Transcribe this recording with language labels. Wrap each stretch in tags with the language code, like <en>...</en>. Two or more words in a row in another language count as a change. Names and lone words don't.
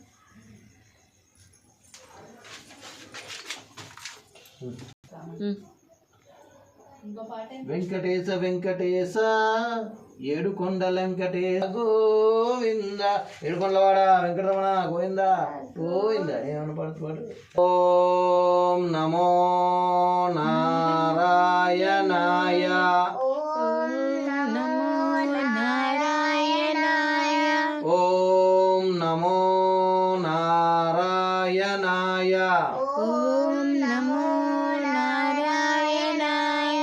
<te>వెంకటేశ వెంకటేశ ఏడుకొండల వెంకటేశ గోవింద ఏడుకొండలవాడ వెంకటరమణ గోవింద గోవింద ఏమన్నా పాడు పాడు</te> <sa>ఓం నమో నారాయణాయ ఓం నమో నారాయణాయ ఓం నమో నారాయణాయ ఓం నమో నారాయణాయ</sa>